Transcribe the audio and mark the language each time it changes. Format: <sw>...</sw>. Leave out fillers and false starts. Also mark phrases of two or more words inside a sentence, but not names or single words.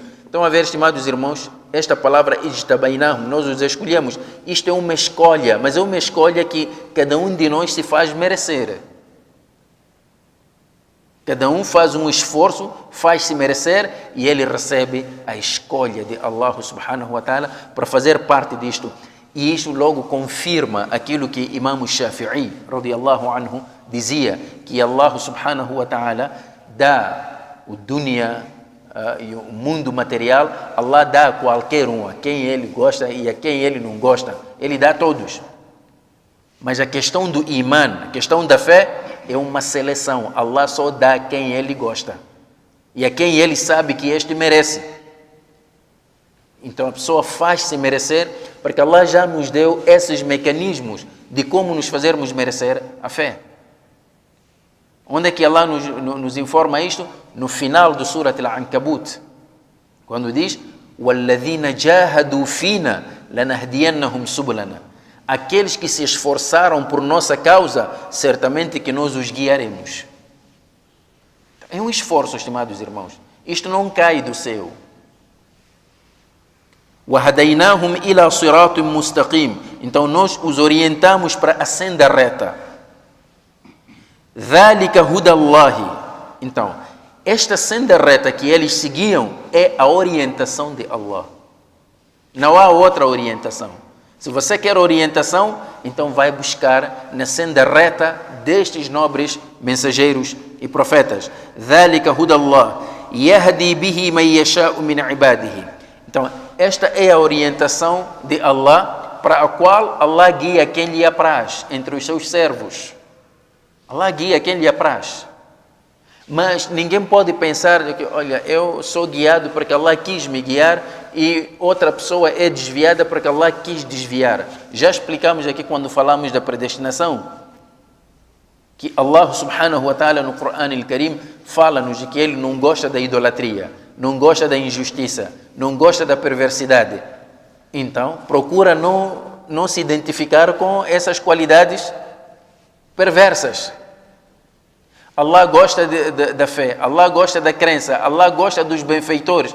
<pt>Então, a ver, estimados irmãos, esta palavra ijtabainahum, nós os escolhemos. Isto é uma escolha, mas é uma escolha que cada um de nós se faz merecer. Cada um faz um esforço, faz-se merecer e ele recebe a escolha de Allah</pt> <ar>سبحانه وتعالى</ar> <pt>para fazer parte disto. E isto logo confirma aquilo que Imam Shafi'i,</pt> <ar>رضي الله عنه,</ar> <pt>dizia, que Allah</pt> <ar>سبحانه وتعالى</ar> <pt>dá o dunya e o mundo material, Allah dá a qualquer um, a quem ele gosta e a quem ele não gosta. Ele dá a todos. Mas a questão do iman, a questão da fé, é uma seleção. Allah só dá a quem ele gosta e a quem ele sabe que este merece. Então a pessoa faz-se merecer, porque Allah já nos deu esses mecanismos de como nos fazermos merecer a fé. Onde é que Allah nos informa isto? No final do Surat Al-Ankabut, quando diz:</pt> <ar>وَالَّذِينَ جَاهَدُوا فِينَا لَنَهْدِيَنَّهُمْ سُبُلَنَا.</ar> <pt>Aqueles que se esforçaram por nossa causa, certamente que nós os guiaremos. É um esforço, estimados irmãos. Isto não cai do céu.</pt> <ar>وَهَدَيْنَاهُمْ إِلَى صِرَاطٍ مُسْتَقِيمٍ.</ar> <pt>Então nós os orientamos para a senda reta.</pt> <ar>ذَلِكَ هُدَى اللَّهِ.</ar> <pt>Então, esta senda reta que eles seguiam é a orientação de Allah. Não há outra orientação. Se você quer orientação, então vai buscar na senda reta destes nobres mensageiros e profetas.</pt> <ar>ذَلِكَ هُدَى اللَّهِ يَهْدِي بِهِ مَنْ يَشَاءُ مِنْ عِبَادِهِ.</ar> <pt>Então, esta é a orientação de Allah, para a qual Allah guia quem lhe apraz entre os seus servos. Allah guia quem lhe apraz. Mas ninguém pode pensar que, olha, eu sou guiado porque Allah quis me guiar e outra pessoa é desviada porque Allah quis desviar. Já explicamos aqui quando falamos da predestinação, que Allah</pt> <ar>سبحانه وتعالى</ar> <pt>no Corão al-Karim fala-nos de que Ele não gosta da idolatria, não gosta da injustiça, não gosta da perversidade. Então, procura não se identificar com essas qualidades perversas. Allah gosta da fé, Allah gosta da crença, Allah gosta dos benfeitores.</pt>